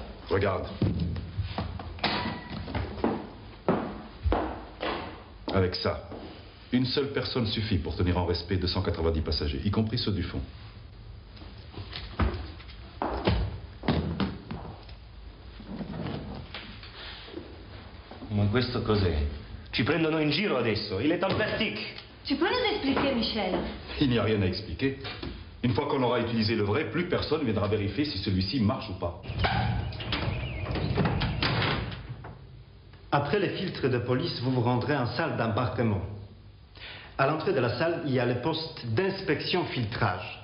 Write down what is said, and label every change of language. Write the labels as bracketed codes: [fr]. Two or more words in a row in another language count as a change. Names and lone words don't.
[fr] Regarde. Avec ça, une seule personne suffit pour tenir en respect 290 passagers, y compris ceux du fond. [it] Ma questo cos'è? Ci prendono in giro adesso, [fr] il est en plastique. Tu peux nous expliquer, Michel? Il n'y a rien à expliquer. Une fois qu'on aura utilisé le vrai, plus personne viendra vérifier si celui-ci marche ou pas. Après les filtres de police, vous vous rendrez en salle d'embarquement. À l'entrée de la salle, il y a le poste d'inspection filtrage.